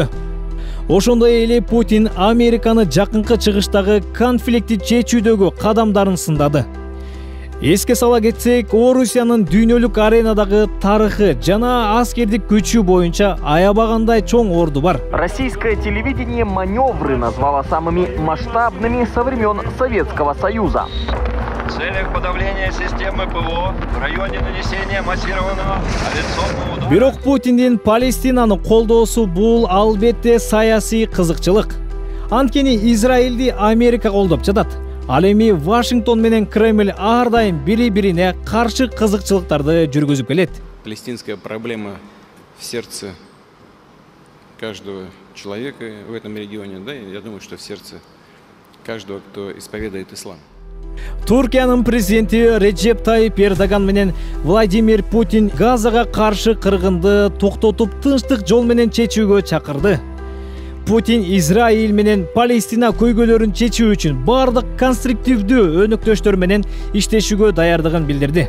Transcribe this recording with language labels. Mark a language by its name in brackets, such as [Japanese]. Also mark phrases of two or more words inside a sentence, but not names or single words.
[Kyrgyz] Ошондой эле Путин Американы жакынкы чыгыштагы конфликти чечүүдөгү кадамдарын сындады. Эске сала кетсек, Орусиянын дүйнөлүк аренадагы тарыхы жана аскердик күчү боюнча аябагандай чоң орду бар. [Russian] Российское телевидение маневры назвало самыми масштабными со времен Советского Союза. В целях подавления системы ПВО в районе нанесения массированного авиационного удара. [Kyrgyz] Бирок Путиндин Палестинаны колдоосу бул албетте саясий кызыкчылык. Анткени Израилди Америка колдоп жатат. Ал эми Вашингтон менен Кремль ар дайым бири-бирине каршы кызыкчылыктарды жүргүзүп келет. [Russian] Палестинская проблема в сердце каждого человека в этом регионе, да, я думаю, что в сердце каждого, кто исповедует ислам. [Kyrgyz] Туркиянын президенти Реджеп Тайип Эрдоган менен Владимир Путин Газага каршы кыргынды токтотуп тынчтык жол менен чечүүгө чакырды. Путин Израиль менен Палестина көйгөйлөрүн чечүү үчүн бардык конструктивдүү өнөктөштөр менен иштешүүгө даярдыгын билдирди.